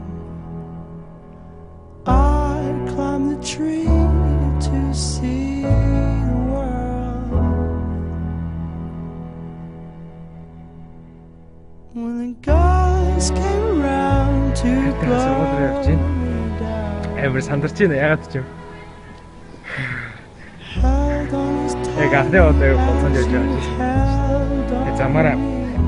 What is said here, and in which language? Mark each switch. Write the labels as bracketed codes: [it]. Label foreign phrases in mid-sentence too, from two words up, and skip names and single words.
[en] I climbed the tree to see the world. When the guys came around to blow me down, [mn] Амар сандарч байна ягаад ч юм. [en] held on his [mn] Яг анхны удаа болсон гэж байна. Замаараа